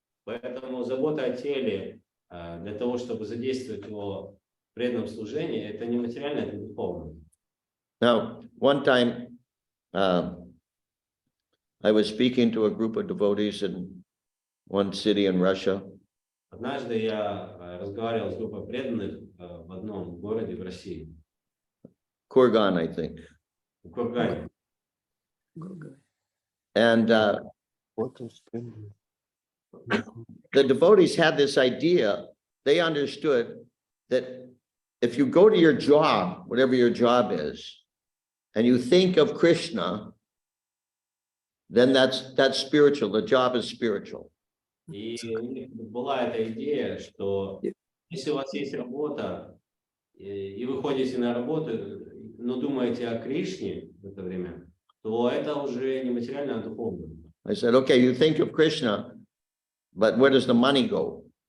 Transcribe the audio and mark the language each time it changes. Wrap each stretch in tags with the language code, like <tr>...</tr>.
<ru>Поэтому забота о теле для того, чтобы задействовать его в преданном служении, это не материально, это духовно.</ru> <en>Now, one time, I was speaking to a group of devotees in one city in Russia.</en> <ru>Однажды я разговаривал с группой преданных в одном городе в России.</ru> <en>Kurgan, I think.</en> <ru>В Кургане.</ru> <en>And the devotees had this idea, they understood that if you go to your job, whatever your job is, and you think of Krishna, then that's spiritual, the job is spiritual.</en> <ru>И у них была эта идея, что если у вас есть работа, и вы ходите на работу, но думаете о Кришне в это время, то это уже не материально, а духовно.</ru> <en>I said, okay, you think of Krishna, but where does the money go?</en>